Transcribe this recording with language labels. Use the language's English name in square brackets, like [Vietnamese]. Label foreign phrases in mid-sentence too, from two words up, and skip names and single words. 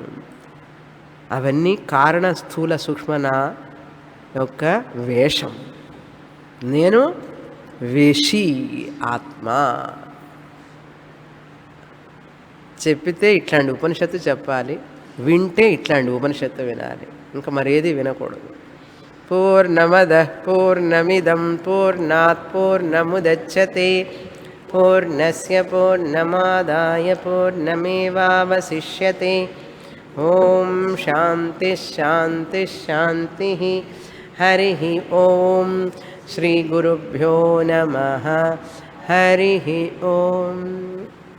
[Telugu] అవన్నీ కారణ, స్థూల, సూక్ష్మ నా యొక్క వేషం. నేను వేషి ఆత్మ. చెప్పితే ఇట్లాంటి ఉపనిషత్తు చెప్పాలి, వింటే ఇట్లాంటి ఉపనిషత్తు వినాలి, ఇంకా మరేది వినకూడదు. [Sanskrit] పూర్ణమద పూర్ణమిదం పూర్ణాత్ పూర్ణముదచ్యతే పూర్ణస్య పూర్ణమాదాయ పూర్ణమేవావశిష్యతే ఓం శాంతి శాంతి శాంతి. హరి ఓం. శ్రీ గురుభ్యో నమః. హరి ఓం.